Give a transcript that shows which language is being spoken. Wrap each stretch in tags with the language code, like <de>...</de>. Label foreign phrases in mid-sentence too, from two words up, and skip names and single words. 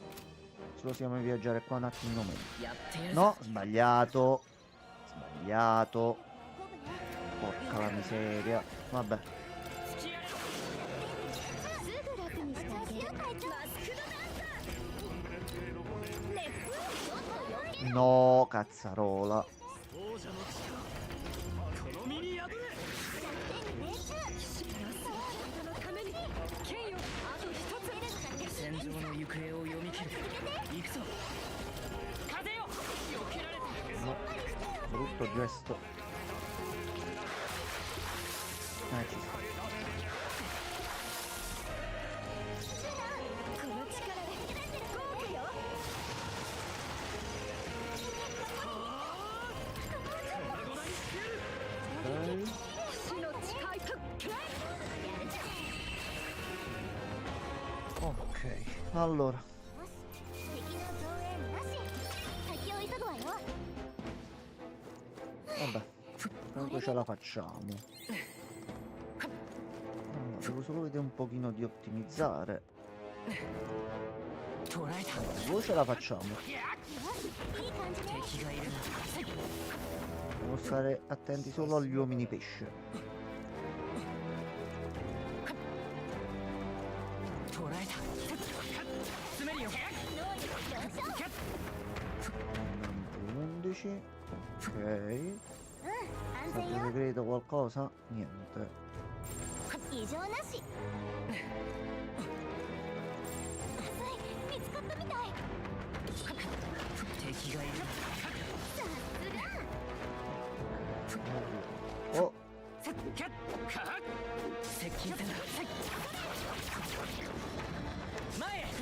<it>Se lo siamo a viaggiare qua un attimino meglio. No, sbagliato. Sbagliato. Porca la miseria. Vabbè.</it> <ja>すぐ楽にしてあげる会長マスクド熱風ちょっと余計</ja> <it>No, cazzarola.</it> <ja>この身に宿れ。戦場の行方を読み切る。行くぞ。風よ。避けられた。</ja> <it>No. Brutto gesto. Ci sta.</it> <ja>この力で効果よ</ja> <it>Ok.</it> <ja>死の誓いとくらいやるじゃん</ja> <it>Ok. Allora.</it> <ja>敵の増援なし先を急ぐわよ</ja> <it>Vabbè. Comunque ce la facciamo. Allora, devo solo vedere un pochino di ottimizzare. 捕らえた。 Voi ce la facciamo.</it> <ja>いい感じね敵がいるな。</ja> <it>Devo stare attenti solo agli uomini pesce. 11. Ok.</it> <ja>安</ja> <it>Stato</it> <ja>全よ</ja> <it>segreto qualcosa? Niente.</it> <ja>異常なし見つかったみたい敵がいる。</ja> <it>Oh,</it> <ja>接近戦だ。前へ。</ja>